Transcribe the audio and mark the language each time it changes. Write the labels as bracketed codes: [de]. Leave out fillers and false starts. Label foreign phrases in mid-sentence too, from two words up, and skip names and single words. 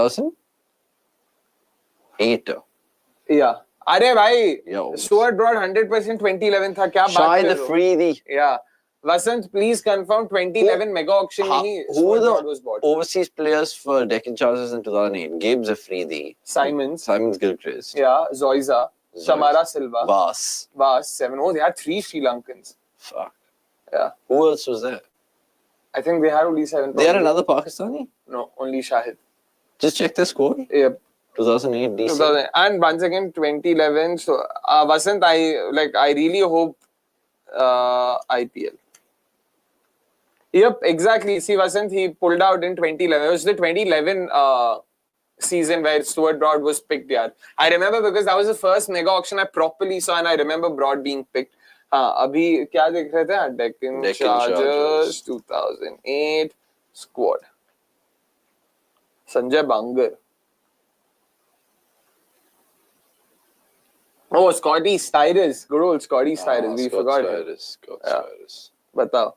[en] 2008. Yeah. [hi] Arey bhai. [en] Yo. Stuart Broad 100% 2011 [hi] tha. Kya [en] Shai the Freedy. Yeah. Vasant, please confirm 2011 mega auction. Who were the overseas players for Deccan Chargers in 2008? Gabe Zafridi. Simons Gilchrist. Yeah. Zoiza. Shamara Silva. Vas. 7. Oh, they had 3 Sri Lankans. Fuck. Yeah. Who else was there? I think they had only 7. They had another Pakistani? No, only Shahid. Just check the score. Yep. 2008 DC. And once again 2011. So Vasant, I really hope IPL. Yep, exactly. See, Vasant, he pulled out in 2011. It was the 2011 season where Stuart Broad was picked. Yeah, I remember because that was the first mega auction I properly saw, and I remember Broad being picked. [hi] अभी क्या देख रहे थे? [en] Deccan Chargers 2008 squad. Sanjay Bangar. Oh, Scotty Styrus. Good old Scotty Styrus. We forgot him. Styrus. [hi] Batao.